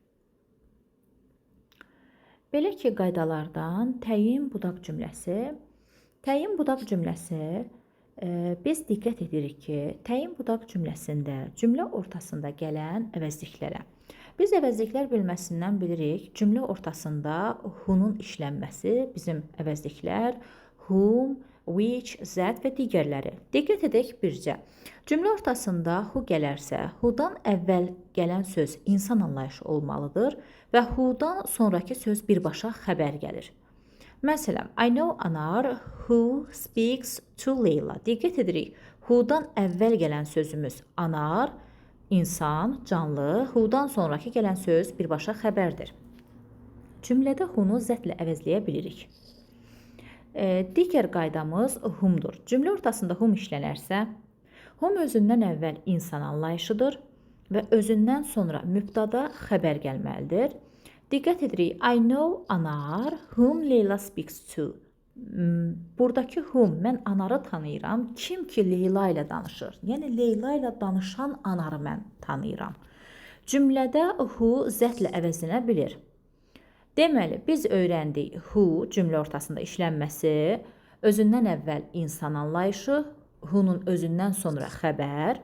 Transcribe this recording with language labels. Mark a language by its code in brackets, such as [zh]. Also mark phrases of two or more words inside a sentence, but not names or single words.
[az] Belə ki, qaydalardan təyin budaq cümləsi. Təyin budaq cümləsi biz diqqət edirik ki, təyin budaq cümləsində cümlə ortasında gələn əvəzliklərə. Biz əvəzliklər bölməsindən bilirik, cümlə ortasında who-nun işlənməsi bizim əvəzliklər whom, which, that və digərləri. Diqqət edək bircə. Cümlə ortasında who gələrsə, who-dan əvvəl gələn söz insan anlayışı olmalıdır və who-dan sonraki söz birbaşa xəbər gəlir. Məsələn, [en] I know Anar who speaks to Leyla. [az] Diqqət edirik, who-dan əvvəl gələn sözümüz Anar, insan, canlı, who-dan sonraki gələn söz birbaşa xəbərdir. Cümlədə who-nu zətlə əvəzləyə bilirik. Digər qaydamız whom-dur. Cümlə ortasında whom işlənərsə, whom özündən əvvəl insan anlayışıdır və özündən sonra mübtada xəbər gəlməlidir. Diqqət edirik, [en] I know Anar whom Leyla speaks to. [az] Buradakı whom, mən Anarı tanıyıram, kim ki Leyla ilə danışır. Yəni, Leyla ilə danışan Anarı mən tanıyıram. Cümlədə who zətlə əvəzlənə bilir. Deməli, biz öyrəndik who cümlə ortasında işlənməsi, özündən əvvəl insan anlayışı, who-nun özündən sonra xəbər.